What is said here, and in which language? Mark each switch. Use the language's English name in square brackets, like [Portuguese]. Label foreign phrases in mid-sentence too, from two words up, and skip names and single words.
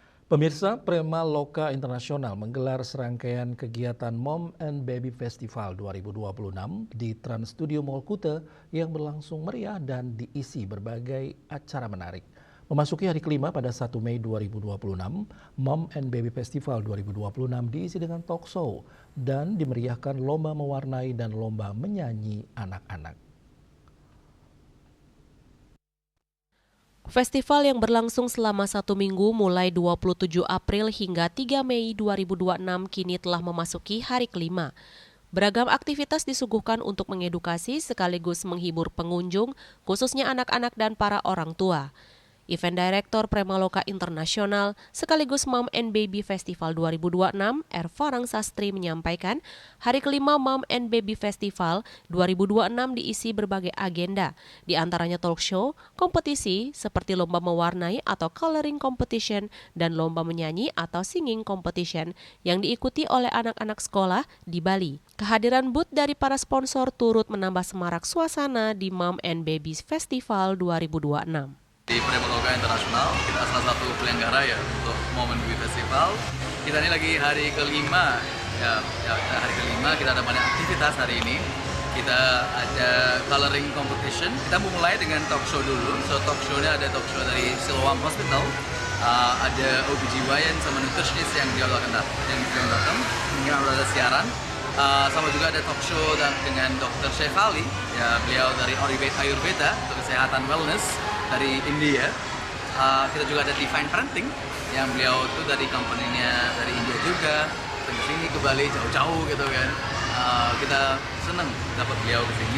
[Indonesian] Pemirsa, Prema Loka Internasional menggelar serangkaian kegiatan Mom and Baby Festival 2026 di Trans Studio Mall Kuta yang berlangsung meriah dan diisi berbagai acara menarik. Memasuki hari kelima pada 1 Mei 2026, Mom and Baby Festival 2026 diisi dengan [English] talk show [Indonesian] dan dimeriahkan lomba mewarnai dan lomba menyanyi anak-anak. Festival yang berlangsung selama 1 minggu mulai 27 April hingga 3 Mei 2026 kini telah memasuki hari kelima. Beragam aktivitas disuguhkan untuk mengedukasi sekaligus menghibur pengunjung, khususnya anak-anak dan para orang tua. [English] Event Director [Indonesian] Prema Loka Internasional sekaligus Mom and Baby Festival 2026, R. Farang Sastri menyampaikan, hari kelima Mom and Baby Festival 2026 diisi berbagai agenda, di antaranya [English] talk show, [Indonesian] kompetisi seperti lomba mewarnai atau [English] coloring competition [Indonesian] dan lomba menyanyi atau [English] singing competition [Indonesian] yang diikuti oleh anak-anak sekolah di Bali. Kehadiran booth dari para sponsor turut menambah semarak suasana di Mom and Baby Festival 2026. Di Prema Loka Internasional, kita salah satu penyelenggara ya untuk Mom and Baby Festival. Kita ini lagi hari kelima, hari kelima kita ada banyak aktivitas hari ini. Kita ada [English] coloring competition. [Indonesian] Kita mulai dengan talk show dulu. [English] So talk show- [Indonesian] nya ada [English] talk show [Indonesian] dari Siloam Hospital, ada OBGYN sama nutritionist yang dia akan datang. Mungkin ada siaran. Sama juga ada [English] talk show [Indonesian] dengan Dr. Chef Ali, ya beliau dari Ayurveda untuk kesehatan wellness dari India. Kita juga ada Divine Parenting yang beliau itu dari company-nya dari India juga, ke sini ke Bali jauh-jauh gitu kan. Kita senang dapat beliau ke sini.